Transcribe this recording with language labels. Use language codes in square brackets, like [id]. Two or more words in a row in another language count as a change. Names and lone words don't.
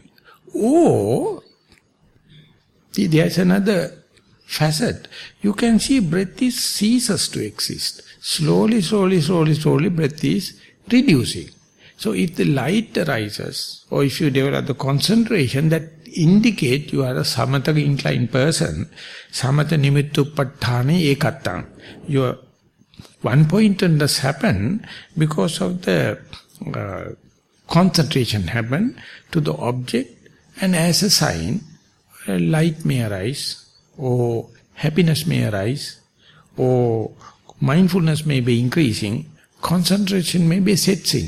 [en] Or, there's another facet. You can see breath ceases to exist. Slowly, breath is reducing. So if the light arises, or if you develop the concentration, that indicate you are a samatha inclined person, [pi] samatha nimittuppatthane ekattang. [en] Your one-pointedness happen because of the concentration happen to the object, and as a sign, light may arise, or happiness may arise, or mindfulness may be increasing, concentration may be setting.